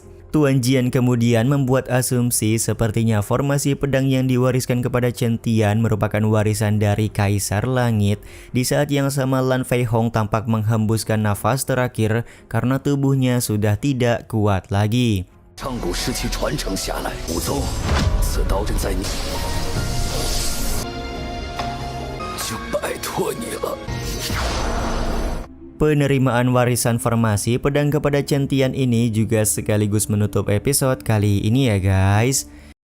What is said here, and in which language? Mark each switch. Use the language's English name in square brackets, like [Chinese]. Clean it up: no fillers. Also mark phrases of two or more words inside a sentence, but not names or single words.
[Indonesian] Tuan Jian kemudian membuat asumsi sepertinya formasi pedang yang diwariskan kepada Chen Tian merupakan warisan dari Kaisar Langit. Di saat yang sama Lan Fei Hong tampak menghembuskan nafas terakhir karena tubuhnya sudah tidak kuat lagi. [Chinese] 上古时期传承下来，武宗，此刀阵在你，就拜托你了。 [Indonesian] Penerimaan warisan formasi pedang kepada Chen Tian ini juga sekaligus menutup episode kali ini ya guys.